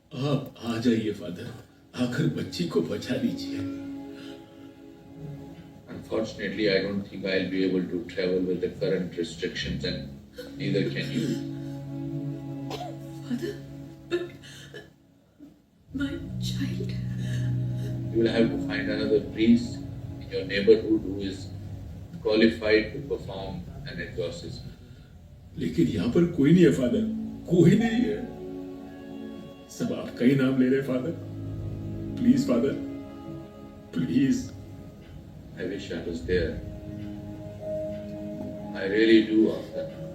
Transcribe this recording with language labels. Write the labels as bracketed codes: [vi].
[hi] आप आ जाइए फादर, आकर बच्ची को बचा लीजिए। [en] Unfortunately, I don't think I'll be able to travel with the current restrictions, and neither can you. Father, but my child. You will have to find another priest in your neighborhood who is qualified to perform an exorcism. [hi] लेकिन यहाँ पर कोई नहीं है father, कोई नहीं है। सब आपका ही नाम ले रहे father. [en] Please father, please. I wish I was there. I really do, Arthur.